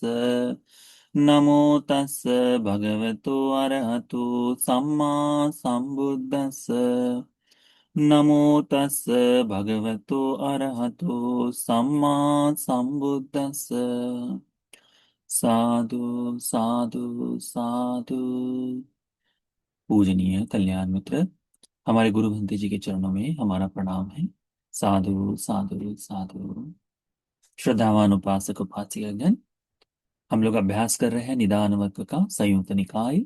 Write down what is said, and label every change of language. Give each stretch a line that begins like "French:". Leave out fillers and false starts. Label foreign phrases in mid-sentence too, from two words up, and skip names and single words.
Pali: नमो तस् भगवतो अरहतो सम्मा सम्बुद्धस्स। नमो तस् भगवतो अरहतो सम्मा सम्बुद्धस्स। साधु साधु साधु।
Hindi: पूजनीय कल्याण मित्र, हमारे गुरु भंते जी के चरणों में हमारा प्रणाम है।
Pali: साधु साधु साधु।
Hindi: श्रद्धावान उपासक उपासिकागण, हम लोग अभ्यास कर रहे हैं निदान वर्ग का संयुक्त निकाय।